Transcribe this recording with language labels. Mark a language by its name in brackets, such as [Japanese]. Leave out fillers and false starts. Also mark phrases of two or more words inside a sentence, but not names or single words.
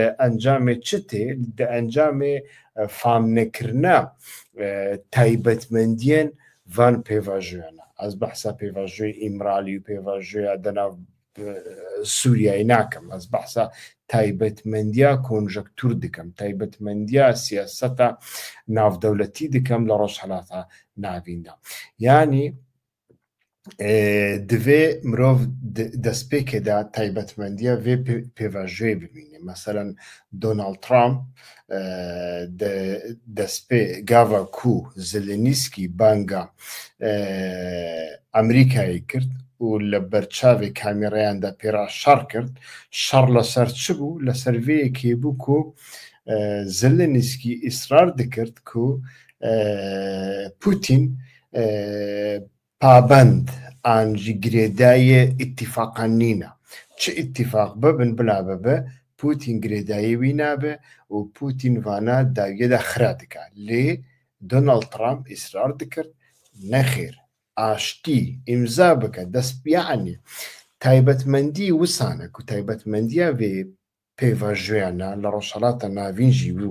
[Kurdish] ئەنجامێ چتێ دە ئەنجامێ فامنەکردە تایبەتمەندیێن ڤان پێواژوێنە ئەس بەحسا پێواژوێی ئیمرالی و پێواژوێە دەناو سووریایی ناکەم ئەس بەحسا تایبەتمەندیە کۆنژەکتور دکەم تایبەتمەندیە سیاسەتە ناودەوڵەتی دکەم لە ڕۆژهەڵاتە ناویندا یعنی divê mirov destpêkê de taybetmendiya vê pêvajoyê bibîne mesela Donald Trump gava ku Zelenîskî banga Amerîkayê kirt û li berçavê kamerayan de pêra şer kirt şer li ser çi bû li ser vêyekê bû ku Zelenîskî îsrar dikirt ku Putin پابند ئانجی گرێدایە ئیتیفاقان نینە چ ئیتیفاق ببن بلا ببە پوتین گرێدایەوی نابێ و پوتین وانە داویەدا خرا دکا لێ دۆناڵد ترامپ ئیسرار دکرد نەخێر ئاشتی ئیمزا بکە دەستپیانی تایبەتمەندی وسانە و تایبەتمەندیە وێ پێواژوێنە لە ڕۆژهەڵاتە ناوینژی و